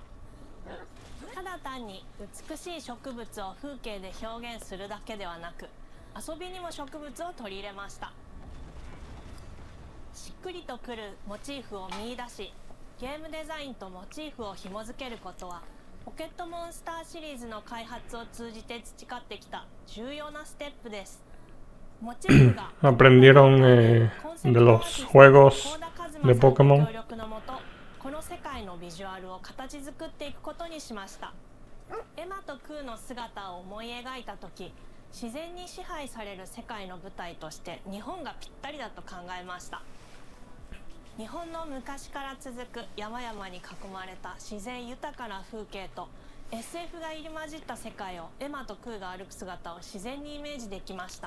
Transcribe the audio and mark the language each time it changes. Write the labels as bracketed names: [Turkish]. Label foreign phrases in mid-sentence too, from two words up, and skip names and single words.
[Japanese] ただ単に美しい植物を風景で表現するだけではなく、遊びにも植物を取り入れました。しっくりとくるモチーフを見出し、ゲームデザインとモチーフを紐付けることはポケットモンスターシリーズの開発を通じて培ってきた重要なステップです。モチーフが [Spanish] Aprendieron de los juegos de Pokémon. [Japanese] 協力のもと、この世界のビジュアルを形作っていくことにしました。エマとクーの姿を思い描いた時、自然に支配される世界の舞台として日本がぴったりだと考えました。日本の昔から続く山々に囲まれた自然豊かな風景と SF が入り混じった世界をエマとクーが歩く姿を自然にイメージできました。